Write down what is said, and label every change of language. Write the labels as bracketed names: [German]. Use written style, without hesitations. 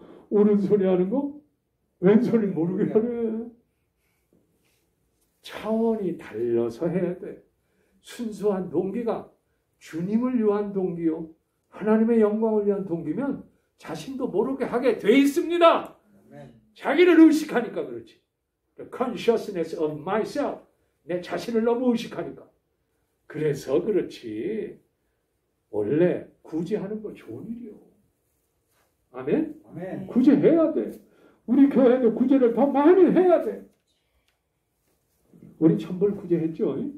[Korean] 오른손이 하는 거? 왼손이 모르게 하네. 차원이 달려서 해야 돼. 순수한 동기가 주님을 위한 동기요, 하나님의 영광을 위한 동기면 자신도 모르게 하게 돼 있습니다. 자기를 의식하니까 그렇지. [English] The consciousness of myself. [Korean] 내 자신을 너무 의식하니까. 그래서 그렇지. 원래 구제하는 거 좋은 일이요. 아멘? 아멘. 구제해야 돼. 우리 교회도 구제를 더 많이 해야 돼. 우리 천벌 구제했죠?